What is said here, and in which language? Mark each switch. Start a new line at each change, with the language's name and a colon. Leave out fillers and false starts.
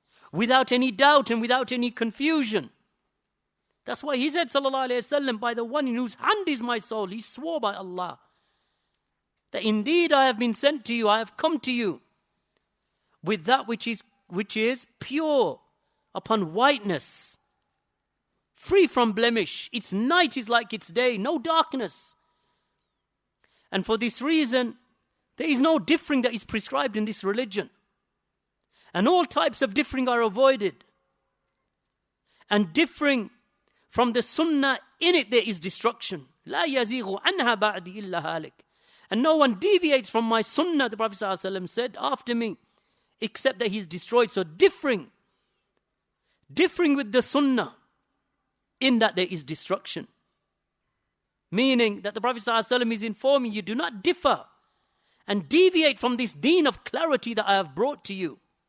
English: Without any doubt and without any confusion. That's why he said, sallallahu alayhi wasallam, by the one in whose hand is my soul, he swore by Allah, that indeed I have been sent to you, I have come to you with that which is pure, upon whiteness, free from blemish. Its night is like its day, no darkness. And for this reason, there is no differing that is prescribed in this religion. And all types of differing are avoided. And differing from the sunnah, in it there is destruction.
Arabic: لا يزيغ عنها بعد إلا هالك.
English: And no one deviates from my sunnah, the Prophet ﷺ said, after me, except that he is destroyed. So differing with the sunnah, in that there is destruction. Meaning that the Prophet ﷺ is informing you, do not differ and deviate from this deen of clarity that I have brought to you.